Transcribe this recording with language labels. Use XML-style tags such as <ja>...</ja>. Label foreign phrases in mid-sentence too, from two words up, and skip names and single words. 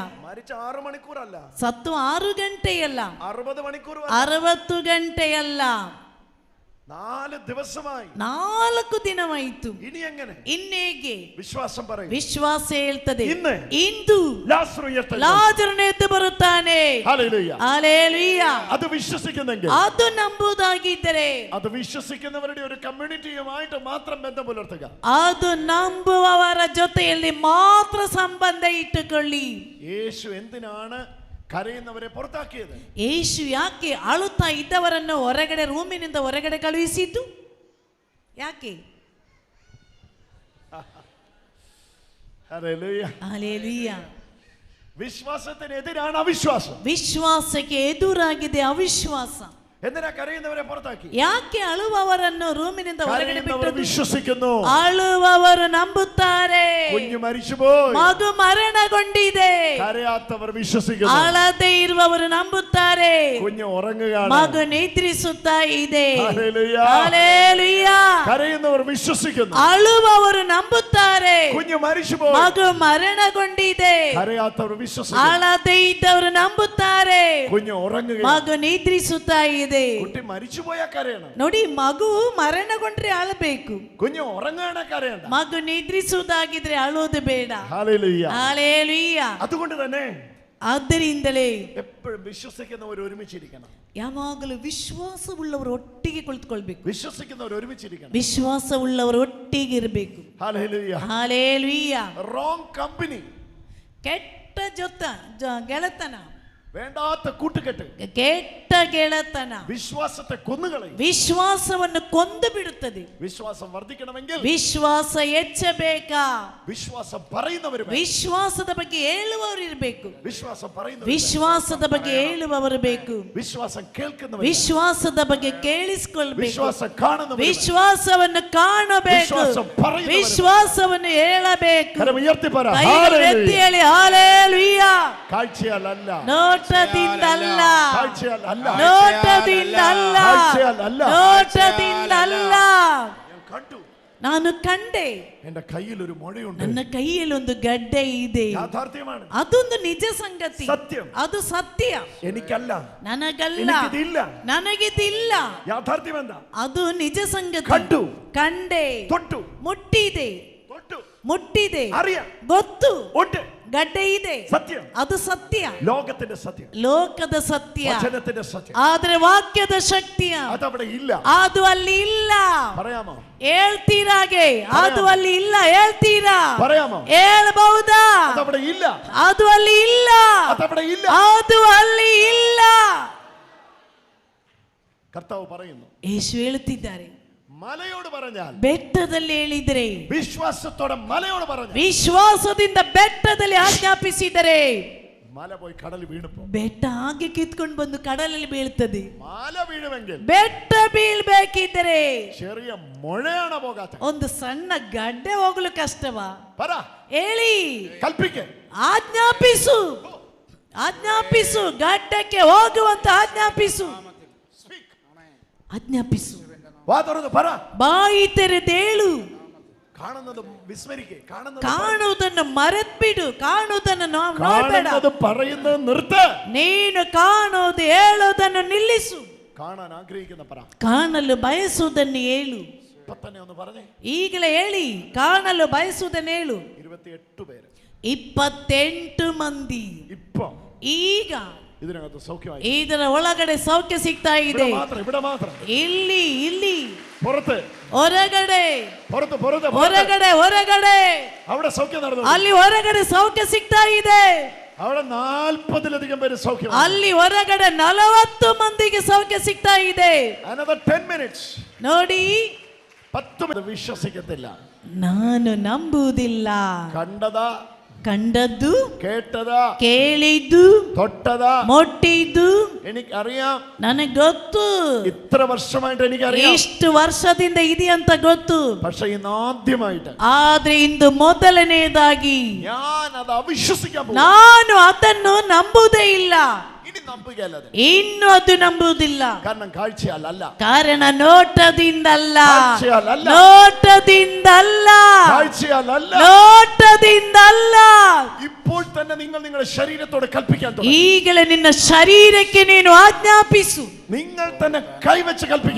<kn>ಸತ್ತು 6 ಗಂಟೆಯಲ್ಲ, 60 ಗಂಟೆಯಲ್ಲ, 4 ದಿನವಾಯಿತು. ಇನ್ನೇಗೆ ವಿಶ್ವಾಸ ಹೇಳ್ತದೆ. ಇಂದು ಲಾಜರನು ಎದ್ದು ಬರುತ್ತಾನೆ.</kn> <ml>ഹല്ലേലൂയ. അത് ನಂಬುವುದಾಗಿದ್ದರೆ അത് വിശ്വസിക്കുന്നവരുടെ ഒരു കമ്മ്യൂണിറ്റിയുമായിട്ട് മാത്രം ബന്ധം പുലർത്തുക.</ml> <kn>ಅದು ನಂಬುವವರ ಜೊತೆಯಲ್ಲಿ ಮಾತ್ರ ಸಂಬಂಧ ಇಟ್ಟುಕೊಳ್ಳಿ.</kn> <ml>യേശു എന്തിനാണ് കരയുന്നവരെ പുറത്താക്കിയത്?</ml> <kn>യേശു ಯಾಕೆ ಅಳುತ್ತಾ ಇದ್ದವರನ್ನು ಹೊರಗಡೆ ರೂಮಿನಿಂದ ಹೊರಗಡೆ ಕಳುಹಿಸಿದ್ದು? ಯಾಕೆ?</kn> <ml>ഹല്ലേലൂയ ഹല്ലേലൂയ. വിശ്വാസത്തിനെതിരാണ് അവിശ്വാസം.</ml> <kn>ವಿಶ್ವಾಸಕ್ಕೆ ಎದುರಾಗಿದೆ ಅವಿಶ್ವಾಸ.</kn> <ml>എന്തിനാ കരയുന്നവരെ പുറത്താക്കി?</ml> <kn>ಯಾಕೆ ಅಳುವವರನ್ನು ರೂಮಿನಿಂದ ಹೊರಗಡೆ ಬಿಟ್ಟದ್ದು?</kn> <ml>വിശ്വസിക്കുന്നു.</ml> <kn>ಅಳುವವರು ನಂಬುತ್ತಾರೆ.</kn> <ml>കുഞ്ഞു മരിച്ചുപോയി,</ml> <kn>ಮಗು ಮರಣಗೊಂಡಿದೆ.</kn> <ml>കരയാത്തവർ വിശ്വസിക്കുന്നു.</ml> <kn>ಅಳದೆ ಇರುವವರು ನಂಬುತ್ತಾರೆ.</kn> <ml>കുഞ്ഞു ഉറങ്ങുകയാണ്,</ml> <kn>ಮಗು ನಿದ್ರಿಸುತ್ತಾ ಇದೆ.</kn> <ml>ഹല്ലേലൂയ</ml> <kn>ಹಲ್ಲೆಲೂಯ.</kn> <ml>കരയുന്നവർ വിശ്വസിക്കുന്നു.</ml> <kn>ಅಳುವವರು ನಂಬುತ್ತಾರೆ.</kn> <ml>കുഞ്ഞു മരിച്ചുപോയി,</ml> <kn>ಮಗು ಮರಣಗೊಂಡಿದೆ.</kn> <ml>കരയാത്തവർ വിശ്വസിക്കുന്നു.</ml> <kn>ಅಳದೆ ಇದ್ದವರು ನಂಬುತ್ತಾರೆ.</kn> <ml>കുഞ്ഞു ഉറങ്ങുകയാണ്,</ml> <kn>ಮಗು ನಿದ್ರಿಸುತ್ತಾ ಇದೆ.</kn> <ml>കുട്ടി മരിച്ചുപോയ കരയണം.</ml> <kn>ನೋಡಿ, ಮಗು ಮರಣಗೊಂಡ್ರೆ ಅಳಬೇಕು,</kn> <ml>കുഞ്ഞു ഉറങ്ങുകയാണ് കരയണ്ട.</ml> <kn>ಮಗು ನಿದ್ರಿಸುವುದಾಗಿದ್ರೆ ಅಳೋದು ಬೇಡ.</kn> <ml>ഹല്ലേലൂയ ഹല്ലേലൂയ. അതുകൊണ്ട് തന്നെ</ml> <kn>ಆದ್ದರಿಂದಲೇ</kn> <ml>എപ്പോഴും വിശ്വസിക്കുന്നവർ ഒരുമിച്ചിരിക്കണം.</ml> <kn>ಯಾವಾಗಲೂ ವಿಶ್ವಾಸವುಳ್ಳವರು ಒಟ್ಟಿಗೆ ಕುಳಿತುಕೊಳ್ಬೇಕು.</kn> <ml>വിശ്വസിക്കുന്നവർ ഒരുമിച്ചിരിക്കണം.</ml> <kn>ವಿಶ್ವಾಸವುಳ್ಳವರು ಒಟ್ಟಿಗೆ ಇರಬೇಕು.</kn> <ml>ഹല്ലേലൂയ</ml> <kn>ಹಲ್ಲೇಲೂಯ.</kn> <en>wrong company,</en> <kn>ಕೆಟ್ಟ ಗೆಳತನ,</kn> <ml>വേണ്ടാത്ത കൂട്ടുകെട്ട്,</ml> <kn>ಕೆಟ್ಟ ಗೆಳತನ</kn> <ml>വിശ്വാസത്തെ കൊന്നുകളയും.</ml> <kn>ವಿಶ್ವಾಸವನ್ನು ಕೊಂದು ಬಿಡುತ್ತದೆ.</kn> <ml>വിശ്വാസം വർദ്ധിക്കണമെങ്കിൽ</ml> <kn>ವಿಶ್ವಾಸ ಹೆಚ್ಚಬೇಕಾ?</kn> <ml>വിശ്വാസം പറയുന്നവർ,</ml> <kn>ವಿಶ್ವಾಸದ ಬಗ್ಗೆ ಹೇಳುವವರು ಇರಬೇಕು.</kn> <ml>വിശ്വാസം പറയുന്നവർ,</ml> <kn>ವಿಶ್ವಾಸದ ಬಗ್ಗೆ ಹೇಳುವವರು ಬೇಕು.</kn> <ml>വിശ്വാസം കേൾക്കുന്നവർ,</ml> <kn>ವಿಶ್ವಾಸದ ಬಗ್ಗೆ ಕೇಳಿಸಿಕೊಳ್ಳಬೇಕು.</kn> <ml>വിശ്വാസം കാണുന്നവർ,</ml> <kn>ವಿಶ್ವಾಸವನ್ನು ಕಾಣಬೇಕು. ವಿಶ್ವಾಸವನ್ನು ಹೇಳಬೇಕು.</kn> <ml>കരം ഉയർത്തി പറ</ml> <kn>ಕೈಗಳು ಎತ್ತಿ ಹೇಳಿ ഹല്ലേലൂയ.</kn> <ml>കാഴ്ചയാലല്ല,</ml> <kn>ನೋಟದಿಂದಲ್ಲ,</kn> <ml>കാഴ്ചയാലല്ല,</ml> <kn>ನೋಟದಿಂದಲ್ಲ,</kn> <ml>കാഴ്ചയാലല്ല,</ml> <kn>ನೋಟದಿಂದಲ್ಲ.</kn> <ml>കണ്ടു,</ml> <kn>ನಾನು ಕಂಡೆ.</kn> <ml>എന്റെ കയ്യിൽ ഒരു മുഴയുണ്ട്.</ml> <kn>ನನ್ನ ಕೈಯಲ್ಲಿ ಒಂದು ಗಡ್ಡೆ ಇದೆ.</kn> <ml>യാഥാർത്ഥ്യമാണ്.</ml> <kn>ಅದೊಂದು ನಿಜ ಸಂಗತಿ.</kn> <ml>സത്യം.</ml> <kn>ಅದು ಸತ್ಯ.</kn> <ml>എനിക്കല്ല,</ml> <kn>ನನಗಲ್ಲ,</kn> <ml>എനിക്കിതില്ല.</ml> <kn>ನನಗಿದಿಲ್ಲ.</kn> <ml>യാഥാർത്ഥ്യം എന്താ?</ml> <kn>ಅದು ನಿಜ ಸಂಗತಿ.</kn> <ml>കണ്ടു,</ml> <kn>ಕಂಡೆ,</kn> <ml>തൊട്ടു,</ml> <kn>ಮುಟ್ಟಿದೆ,</kn> <ml>തൊട്ടു,</ml> <kn>ಮುಟ್ಟಿದೆ,</kn> <ml>അറിയാം,</ml> <kn>ಗೊತ್ತು,</kn> <ml>ഉണ്ട്,</ml> <kn>ಗಡ್ಡೆ ಇದೆ.</kn> <ml>സത്യം.</ml> <kn>ಅದು ಸತ್ಯ,</kn> <ml>ലോകത്തിന്റെ സത്യം,</ml> <kn>ಲೋಕದ ಸತ್ಯ.</kn> <ml>വചനത്തിന്റെ സത്യം.</ml> <kn>ಆದ್ರೆ ವಾಕ್ಯದ ಶಕ್ತಿಯ</kn> <ml>അതവിടെ ഇല്ല.</ml> <kn>ಅದು ಅಲ್ಲಿ ಇಲ್ಲ.</kn> <ml>പറയാമോ?</ml> <kn>ಹೇಳ್ತೀರಾಗೆ ಅದು ಅಲ್ಲಿ ಇಲ್ಲ. ಹೇಳ್ತೀರಾ?</kn> <ml>പറയാമോ?</ml> <kn>ಹೇಳ್ಬಹುದಾ?</kn> <ml>അതവിടെ ഇല്ല.</ml> <kn>ಅದು ಅಲ್ಲಿ ಇಲ್ಲ.</kn> <ml>അതവിടെ ഇല്ല.</ml> <kn>ಅದು ಅಲ್ಲಿ ಇಲ್ಲ.</kn> <ml>കർത്താവ് പറയുന്നു,</ml> <kn>ಯೇಸು ಹೇಳುತ್ತಿದ್ದಾರೆ,</kn> <ml>മലയോട് പറഞ്ഞാൽ,</ml> <kn>ಬೆಟ್ಟದಲ್ಲಿ ಹೇಳಿದರೆ,</kn> <ml>വിശ്വാസത്തോടെ മലയോട് പറഞ്ഞാൽ,</ml> <kn>ವಿಶ್ವಾಸದಿಂದ ಬೆಟ್ಟದಲ್ಲಿ ಆಜ್ಞಾಪಿಸಿದರೆ,</kn> <ml>മല പോയി കടലിൽ വീണപ്പോ,</ml> <kn>ಬೆಟ್ಟ ಹಾಗೆ ಕಿತ್ಕೊಂಡು ಬಂದು ಕಡಲಲ್ಲಿ ಬೀಳ್ತದೆ.</kn> <ml>മല വീഴുമെങ്കിൽ,</ml> <kn>ಬೆಟ್ಟ ಬೀಳ್ಬೇಕಿದ್ದರೆ</kn> <ml>ചെറിയ മുഴയാണ് പോകാത്ത,</ml> <kn>ಒಂದು ಸಣ್ಣ ಗಡ್ಡೆ ಹೋಗಲು ಕಷ್ಟವಾ?</kn> <ml>പറ,</ml> <kn>ಹೇಳಿ,</kn> <ml>കൽപ്പിക്ക,</ml> <kn>ಆಜ್ಞಾಪಿಸು, ಆಜ್ಞಾಪಿಸು, ಗಡ್ಡಕ್ಕೆ ಹೋಗುವಂತ ಆಜ್ಞಾಪಿಸು, ಆಜ್ಞಾಪಿಸು.</kn> <ml>വാ തുറന്ന് പറ,</ml> <kn>ಬಾಯಿ ತೆರೆದೇಳು.</kn> <ml>കാണുന്നത് വിസ്മരിക്കേ,</ml> <kn>ಕಾಣುವುದನ್ನು ಮರೆತ್ಬಿಡು, ಕಾಣುವುದನ್ನು ನೋಡಬೇಡ,</kn> <ml>പറയുന്നത് നിർത്ത്.</ml> <kn>ನೀನು ಕಾಣುವುದು ಹೇಳುವುದನ್ನು ನಿಲ್ಲಿಸು.</kn> <ml>കാണാൻ ആഗ്രഹിക്കുന്ന പറ,</ml> <kn>ಕಾಣಲು ಬಯಸುವುದನ್ನು ಹೇಳು.</kn> <ml>ഇപ്പൊ തന്നെ ഒന്ന് പറഞ്ഞേ,</ml> <kn>ಈಗಲೇ ಹೇಳಿ, ಕಾಣಲು ಬಯಸುವುದನ್ನು ಹೇಳು.</kn> <ml>28 പേര്,</ml> <kn>28 ಮಂದಿ</kn> <ml>ഇപ്പൊ</ml> <kn>ಈಗ</kn> <ml>ഇതിനകത്ത് സൗഖ്യമായി.</ml> <kn>ಇದರ ಒಳಗಡೆ ಸೌಖ್ಯ ಸಿಗ್ತಾ ಇದೆ.</kn> <ml>ഇവിടെ മാത്രം</ml> <kn>ಇಲ್ಲಿ ಇಲ್ಲಿ</kn> <ml>പുറത്ത്</ml> <kn>ಹೊರಗಡೆ</kn> <ml>പുറത്ത് പുറത്ത്</ml> <kn>ಹೊರಗಡೆ ಹೊರಗಡೆ</kn> <ml>അവിടെ സൗഖ്യം നടന്നു.</ml> <kn>ಅಲ್ಲಿ ಹೊರಗಡೆ ಸೌಖ್ಯ ಸಿಗ್ತಾ ಇದೆ.</kn> <ml>അവിടെ 40-ലധികം പേര് സൗഖ്യം.</ml> <kn>ಅಲ್ಲಿ ಹೊರಗಡೆ 40 ಮಂದಿಗೆ ಸೌಖ್ಯ ಸಿಗ್ತಾ ಇದೆ.</kn> <en>Another 10 minutes.</en> <kn>ನೋಡಿ</kn> <ml>10 മിനിറ്റ് വിശ്വസിക്കത്തില്ല.</ml> <kn>ನಾನು ನಂಬುವುದಿಲ್ಲ.</kn> <ml>കണ്ടതു കേട്ടതാ</ml> <kn>കേളിതു</kn> <ml>തൊട്ടതാ</ml> <kn>മുട്ടിതു</kn> <ml>എനിക്കറിയാം.</ml> <kn>ನನಗೆ ಗೊತ್ತು.</kn> <ml>ഇത്ര വർഷമായിട്ട് എനിക്കറിയാം.</ml> <kn>ಇಷ್ಟು ವರ್ಷದಿಂದ ಇದೆ ಅಂತ ಗೊತ್ತು.</kn> <ml>പക്ഷേ ഇന്ന് ആദ്യമായിട്ട്</ml> <kn>ಆದ್ರೆ ಇಂದು ಮೊದಲನೇದಾಗಿ</kn> <ml>ഞാൻ അത് അവിശ്വസിക്കാൻ പോകുന്നു.</ml> <kn>ನಾನು ಅದನ್ನು ನಂಬುವುದೇ ಇಲ್ಲ.</kn> <ml>ഇനി നമ്പുകയല്ല.</ml> <kn>ಇನ್ನು ಅದು ನಂಬುವುದಿಲ್ಲ.</kn> <ml>കാരണം കാഴ്ചയല്ല.</ml> <kn>ಕಾರಣ ನೋಟದಿಂದಲ್ಲ.</kn> <ml>കാഴ്ചയല്ല.</ml> <kn>ನೋಟದಿಂದಲ್ಲ.</kn> <ml>കാഴ്ചയല്ല.</ml> <kn>ನೋಟದಿಂದಲ್ಲ.</kn> <ml>ഇപ്പോൾ തന്നെ നിങ്ങൾ നിങ്ങളുടെ ശരീരത്തോട് കൽപ്പിക്കാൻ തുടങ്ങുക.</ml> <kn>ಈಗಲೇ ನಿನ್ನ ಶರೀರಕ್ಕೆ ನೀನು ಆಜ್ಞಾಪಿಸು.</kn> <ml>നിങ്ങൾ തന്നെ കൈവച്ച് കൽപ്പിക്കാൻ.</ml>